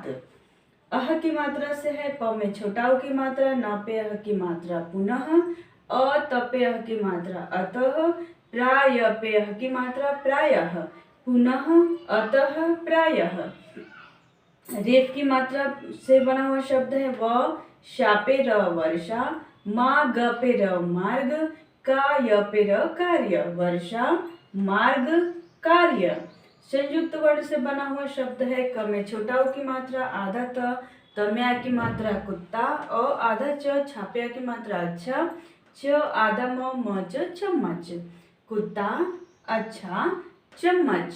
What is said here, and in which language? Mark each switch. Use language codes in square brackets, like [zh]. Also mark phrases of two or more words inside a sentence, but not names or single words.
[hi] अह की मात्रा से है प में छोटा उ की मात्रा, न पे अह की मात्रा पुनः, अ त पे अह की मात्रा अतः, प्राय पे अह की मात्रा प्रायः, पुनः अतः प्रायः। रेफ की मात्रा से बना हुआ शब्द है व, शा पे र वर्षा, मा ग पे र मार्ग, का य पे र कार्य, वर्षा, मार्ग, कार्य। संयुक्त वर्ण से बना हुआ शब्द है क में छोटा उ की मात्रा, आधा त में आ की मात्रा कुत्ता, अ आधा च छापे आ की मात्रा अच्छा, च आधा म च चम्मच, कुत्ता, अच्छा, चम्मच।